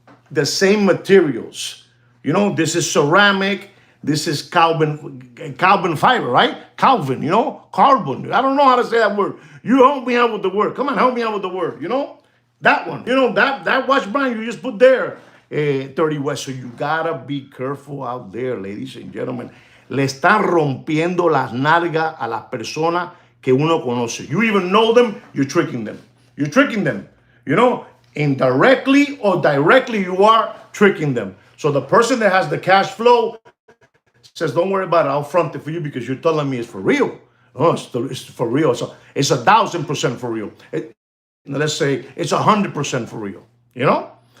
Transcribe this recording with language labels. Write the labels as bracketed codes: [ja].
[en] the same materials. You know, this is ceramic. This is carbon fiber, right? Calvin, you know, carbon. I don't know how to say that word. You help me out with the word. Come on, help me out with the word. You know, that one. You know, that watch brand you just put there, 30 West. So you gotta be careful out there, ladies and gentlemen. [es] Le están rompiendo las nalgas a las personas que uno conoce. [en] You even know them, you're tricking them. You're tricking them. You know, indirectly or directly, you are tricking them. So the person that has the cash flow says, don't worry about it, I'll front it for you because you're telling me it's for real. Oh, it's for real. So it's 1,000% for real. Let's say it's 100% for real. You know?